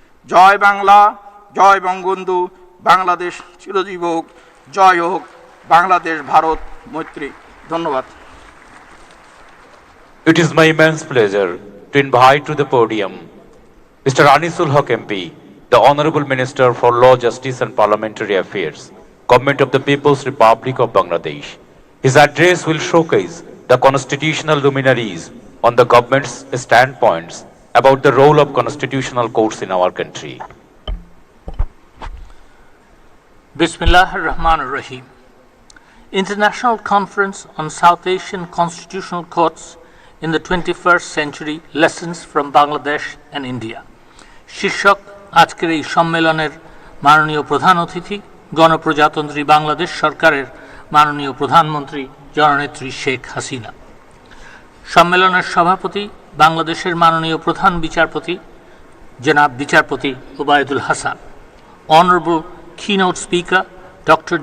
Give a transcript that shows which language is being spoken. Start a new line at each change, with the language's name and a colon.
Bangla: জয় বাংলা, জয় বঙ্গবন্ধু, বাংলাদেশ চিরজীব হোক, জয় হোক বাংলাদেশ ভারত মৈত্রী। ধন্যবাদ।
English: It is my immense pleasure to invite to the podium Mr. Anisul Haq MP, the Honorable Minister for Law, Justice and Parliamentary Affairs, Government of the People's Republic of Bangladesh. His address will showcase the constitutional luminaries on the government's standpoints about the role of constitutional courts in our country.
Arabic: Bismillah ar-Rahman ar-Rahim.
English: International Conference on South Asian Constitutional Courts in the 21st Century, Lessons from Bangladesh and India.
Bangla: শীর্ষক আজকের এই সম্মেলনের মাননীয় প্রধান অতিথি গণপ্রজাতন্ত্রী বাংলাদেশ সরকারের মাননীয় প্রধানমন্ত্রী জননেত্রী শেখ হাসিনা। সম্মেলনের সভাপতি বাংলাদেশের মাননীয় প্রধান বিচারপতি জনাব বিচারপতি Obaidul Hasan.
English: Honorable keynote speaker Dr.